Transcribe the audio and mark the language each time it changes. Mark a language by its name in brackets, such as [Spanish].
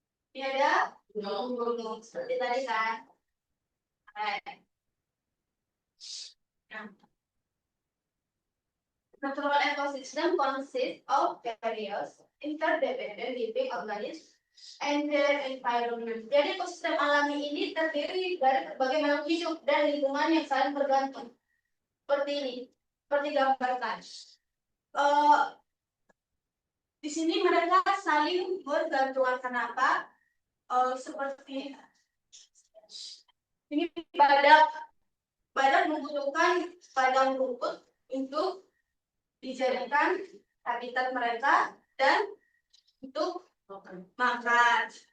[Indonesian] Ini ada gunung seperti tadi kan. [English] Nah, natural ecosystem consists of various interdependent living organisms and their environment. [Indonesian] Jadi ekosistem alami ini terdiri dari berbagai makhluk hidup dan lingkungan yang saling bergantung. Seperti ini, seperti gambarkan. Di sini mereka saling bergantungan. Kenapa? Seperti ini badak membutuhkan padang rumput untuk dijadikan habitat mereka dan untuk makan.